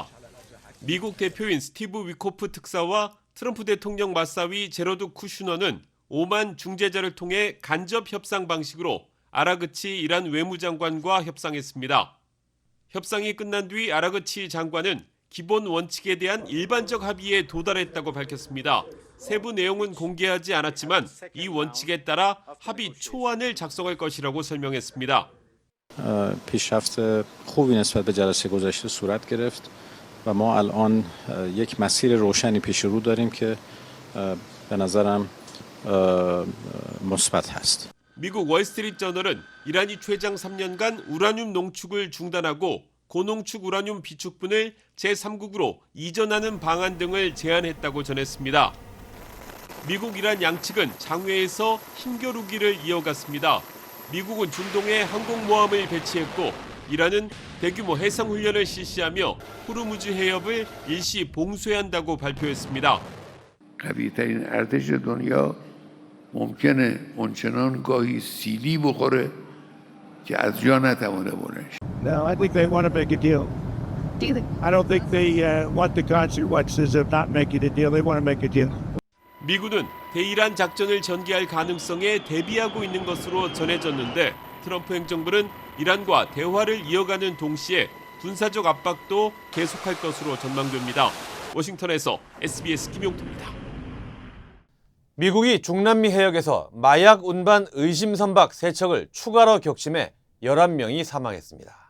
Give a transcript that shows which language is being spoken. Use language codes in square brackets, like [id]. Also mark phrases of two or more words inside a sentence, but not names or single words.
[ko] 미국 대표인 스티브 위코프 특사와 트럼프 대통령 맞사위 제러드 쿠슈너는 오만 중재자를 통해 간접 협상 방식으로 아라그치 이란 외무장관과 협상했습니다. 협상이 끝난 뒤 아라그치 장관은 기본 원칙에 대한 일반적 합의에 도달했다고 밝혔습니다. 세부 내용은 공개하지 않았지만 이 원칙에 따라 합의 초안을 작성할 것이라고 설명했습니다. [fa] پیشرفت خوبی نسبت به جلسه گذشته صورت گرفت و ما الان یک مسیر روشنی پیش رو داریم که به نظرم مثبت هست. [ko] 미국 월스트리트 저널은 이란이 최장 3년간 우라늄 농축을 중단하고 고농축 우라늄 비축분을 제3국으로 이전하는 방안 등을 제안했다고 전했습니다. 미국, 이란 양측은 장외에서 힘겨루기를 이어갔습니다. 미국은 중동에 항공모함을 배치했고 이란은 대규모 해상훈련을 실시하며 호르무즈 해협을 일시 봉쇄한다고 발표했습니다. [fa] قوی‌ترین ارتش دنیا ممکنه اونچنان گاهی سیلی بخوره که از جا نتوانه بلند شه. [en] No, I think they want to make a deal. I don't think they want the consequences of not making a deal. They want to make a deal. [ko] 미군은 대이란 작전을 전개할 가능성에 대비하고 있는 것으로 전해졌는데 트럼프 행정부는 이란과 대화를 이어가는 동시에 군사적 압박도 계속할 것으로 전망됩니다. 워싱턴에서 SBS 김용태입니다. 미국이 중남미 해역에서 마약 운반 의심 선박 3척을 추가로 격침해 11명이 사망했습니다.